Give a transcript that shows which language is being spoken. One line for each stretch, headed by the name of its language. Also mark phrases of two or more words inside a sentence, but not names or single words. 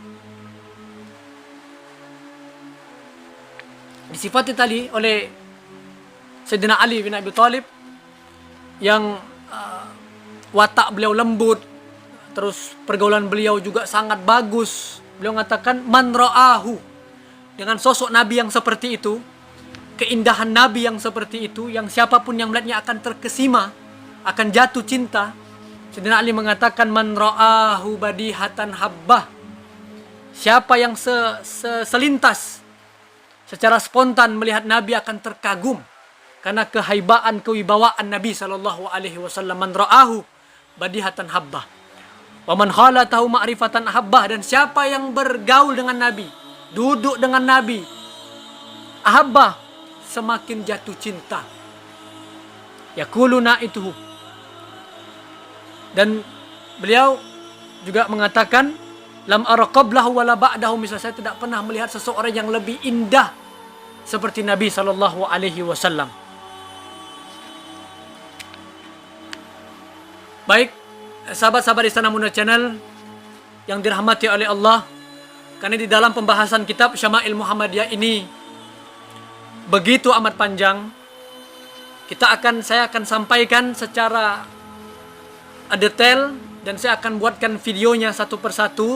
Indonesian: Disifati tadi oleh Sayyidina Ali bin Abi Thalib yang watak beliau lembut, terus pergaulan beliau juga sangat bagus. Beliau mengatakan
Arabic: من رآه,
Indonesian: dengan sosok Nabi yang seperti itu, keindahan Nabi yang seperti itu, yang siapapun yang melihatnya akan terkesima, akan jatuh cinta.
Arabic: Sayyidina Ali mengatakan من رآه بديهة هابه,
Indonesian: siapa yang selintas secara spontan melihat Nabi akan terkagum karena kehaibaan, kewibawaan Nabi SAW.
Arabic: من رآه بديهة هابه ومن خالطه معرفة أحبه,
Indonesian: dan siapa yang bergaul dengan Nabi, duduk dengan Nabi, ahabbah, semakin jatuh cinta.
Arabic: يقول ناعته.
Indonesian: Dan beliau juga mengatakan
Arabic: لم أر قبله ولا بعده,
Indonesian: misalnya saya tidak pernah melihat seseorang yang lebih indah seperti Nabi SAW. Baik, sahabat-sahabat Istana Muda Channel yang dirahmati oleh Allah, karena di dalam pembahasan kitab Syama'il Muhammadiyah ini begitu amat panjang, saya akan sampaikan secara detail, dan saya akan buatkan videonya satu persatu.